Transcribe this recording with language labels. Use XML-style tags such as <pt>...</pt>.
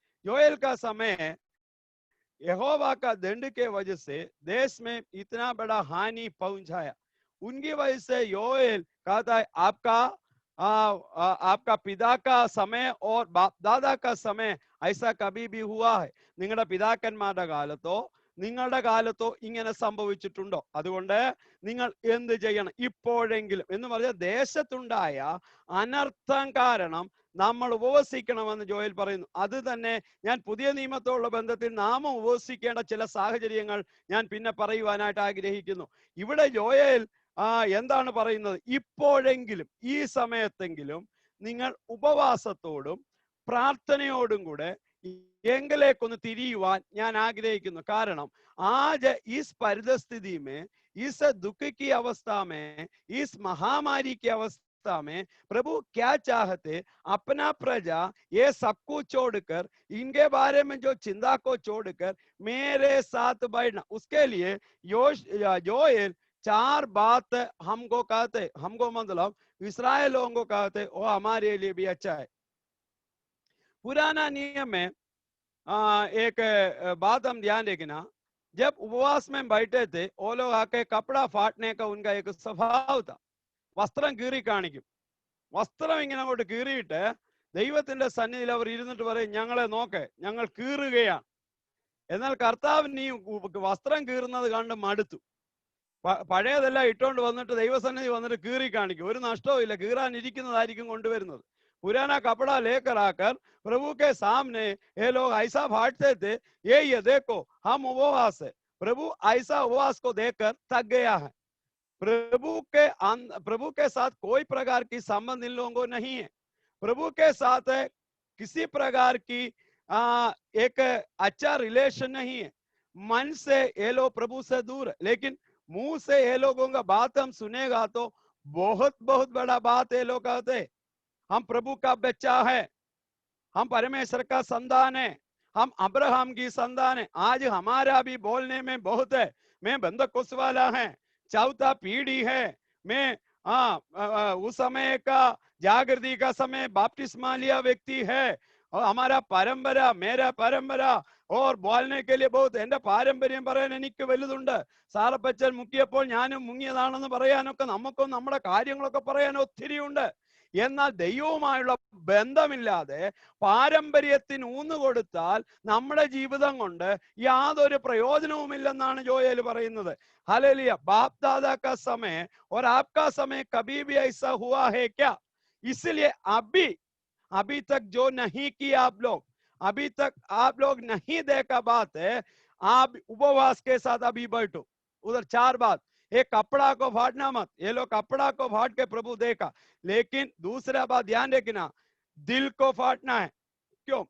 <hi>Joel का समय यहोवा का दंड के वजह से देश में इतना बड़ा हानि पहुंचाया. उनकी वजह से योएल कहता है आपका पिता का समय और बाप दादा का समय ऐसा कभी भी हुआ है.</hi> <ml>നിങ്ങളുടെ പിതാക്കന്മാരുടെ കാലത്തോ നിങ്ങളുടെ കാലത്തോ ഇങ്ങനെ സംഭവിച്ചിട്ടുണ്ടോ? അതുകൊണ്ട് നിങ്ങൾ എന്ത് ചെയ്യണം ഇപ്പോഴെങ്കിലും എന്ന് പറഞ്ഞാൽ ദേശത്തുണ്ടായ അനർത്ഥം കാരണം നമ്മൾ ഉപവസിക്കണമെന്ന് ജോയൽ പറയുന്നു. അത് തന്നെ ഞാൻ പുതിയ നിയമത്തോടുള്ള ബന്ധത്തിൽ നാം ഉപവസിക്കേണ്ട ചില സാഹചര്യങ്ങൾ ഞാൻ പിന്നെ പറയുവാനായിട്ട് ആഗ്രഹിക്കുന്നു. ഇവിടെ ജോയൽ എന്താണ് പറയുന്നത്? ഇപ്പോഴെങ്കിലും, ഈ സമയത്തെങ്കിലും നിങ്ങൾ ഉപവാസത്തോടും പ്രാർത്ഥനയോടും കൂടെ എങ്കിലേക്കൊന്ന് തിരിയുവാൻ ഞാൻ ആഗ്രഹിക്കുന്നു.</ml> <hi>കാരണം आज इस परिस्थिति में, इस दुख की अवस्था में, इस महामारी की अवस्था में प्रभु क्या चाहते, अपना प्रजा ये सब कुछ छोड़कर, इनके बारे में जो चिंता को छोड़कर मेरे साथ बैठना. उसके लिए जोएल 4 बात हमको कहते, हमको मतलब इस्राएल लोगों को कहते, वो हमारे लिए भी अच्छा है. पुराना नियम में एक बात हम ध्यान रखना, जब उपवास में बैठे थे वो लोग आके कपड़ा फाटने का उनका एक स्वभाव था.</hi> <ml>വസ്ത്രം കീറി കാണിക്കും. വസ്ത്രം ഇങ്ങനെ അങ്ങോട്ട് കീറിയിട്ട് ദൈവത്തിന്റെ സന്നിധിയിൽ അവർ ഇരുന്നിട്ട് പറയും, ഞങ്ങളെ നോക്ക്, ഞങ്ങൾ കീറുകയാണ്. എന്നാൽ കർത്താവിന് ഈ വസ്ത്രം കീറുന്നത് കണ്ട് മടുത്തു. പഴയതെല്ലാം ഇട്ടോണ്ട് വന്നിട്ട് ദൈവസന്നിധി വന്നിട്ട് കീറി കാണിക്കും. ഒരു നഷ്ടവും ഇല്ല, കീറാനിരിക്കുന്നതായിരിക്കും കൊണ്ടുവരുന്നത്.</ml> <hi>पुराना कपड़ा लेकर आकर प्रभु के सामने ये लोग ऐसा बांटते थे, ये देखो हम उपवास है. प्रभु ऐसा उपवास को देखकर थक गया है. प्रभु के साथ कोई प्रकार की संबंध इन लोगों को नहीं है. प्रभु के साथ किसी प्रकार की एक अच्छा रिलेशन नहीं है. मन से ये लोग प्रभु से दूर है, लेकिन मुंह से ये लोगों का बात हम सुनेगा तो बहुत बहुत बड़ा बात ये लोग कहते, हम प्रभु का बच्चा है, हम परमेश्वर का संतान है, हम अब्राहम की संतान है. आज हमारा भी बोलने में बहुत है, मैं बंदकोस वाला है, चौथा पीढ़ी है, मैं उस समय का जागृति का समय बपतिस्मा लिया व्यक्ति है, और हमारा परंपरा, मेरा परंपरा और बोलने के लिए बहुत</hi> <ml>എന്റെ പാരമ്പര്യം പറയാൻ എനിക്ക് വലുതുണ്ട്. സാറപ്പച്ചൻ മുക്കിയപ്പോൾ ഞാനും മുങ്ങിയതാണെന്ന് പറയാനൊക്കെ നമുക്കും നമ്മുടെ കാര്യങ്ങളൊക്കെ പറയാൻ ഒത്തിരി ഉണ്ട്. എന്നാൽ ദൈവവുമായുള്ള ബന്ധമില്ലാതെ പാരമ്പര്യത്തിന് ഊന്നുകൊടുത്താൽ നമ്മുടെ ജീവിതം കൊണ്ട് യാതൊരു പ്രയോജനവുമില്ലെന്നാണ് ജോയേൽ പറയുന്നത്.</ml> <hi>हालेलुया. बाप दादा का समय और आपका समय कभी भी ऐसा हुआ है क्या? इसलिए अभी अभी तक जो नहीं किया आप लोग, अभी तक आप लोग नहीं देखा बात है, आप उपवास के साथ अभी बैठो। उधर 4 बात, एक कपड़ा को फाड़ना मत, ये लोग कपड़ा को फाड़ के प्रभु देखा, लेकिन दूसरा बात ध्यान रखना, दिल को फाड़ना है। क्यों?</hi>